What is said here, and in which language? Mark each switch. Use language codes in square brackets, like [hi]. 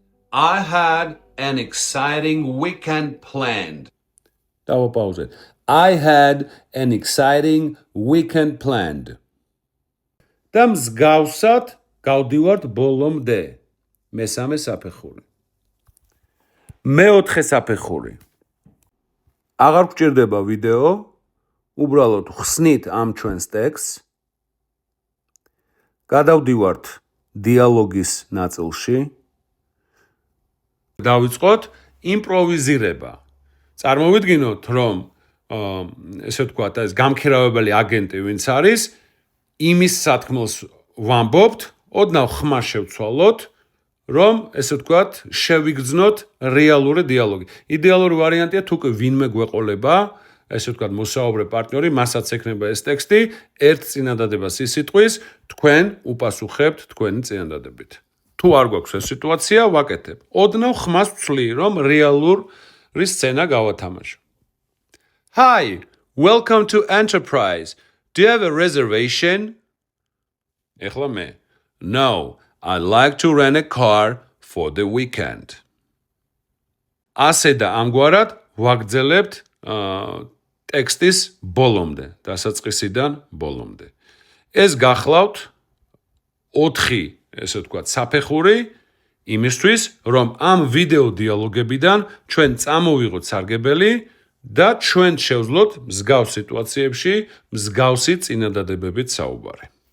[en] I had an exciting weekend planned. [ka] დავაპაუზეთ. [en] I had an exciting weekend planned. [ka] და მსგავსად გავდივართ ბოლომდე. მესამე საფეხური. მეოთხე საფეხური. აღარ გჭირდება ვიდეო, უბრალოდ ხსნით ამ ჩვენს ტექსტს. გადავდივართ დიალოგის ნაწილში. დავიწყოთ იმპროვიზირება. წარმოვიდგინოთ, რომ ესე ვთქვათ, ეს გამქირავებელი აგენტი ვინც არის, იმის სათქმელს ვამბობთ, ოდნავ ხმა შევცვალოთ, რომ ესე ვთქვათ, შევიგრძნოთ რეალური დიალოგი. იდეალური ვარიანტია თუ ვინმე გვეყოლება, ესე ვთქვათ, მოსაუბრე პარტნიორი, მასაც ექნება ეს ტექსტი, ერთ წინადადებას ისიტყვის, თქვენ უპასუხებთ თქვენი წინადადებით. თუ არ გვაქვს ეს სიტუაცია, ვაკეთებ. ოდნავ ხმას ვცვლი, რომ რეალური სცენა გავათამაშო. [en] Hi, welcome to Enterprise. Do you have a reservation? [ka] ეხლა მე. [en] No, I'd like to rent a car for the weekend. [ka] ასე და ამგვარად ვაგრძელებთ ტექსტის ბოლომდე, დასაწყისიდან ბოლომდე. ეს გახლავთ 4, ესე ვთქვათ, საფეხური იმისთვის, რომ ამ ვიდეო დიალოგებიდან ჩვენ წამოვიღოთ სარგებელი და ჩვენ შევძლოთ მსგავს სიტუაციებში მსგავსი წინადადებებით საუბარი.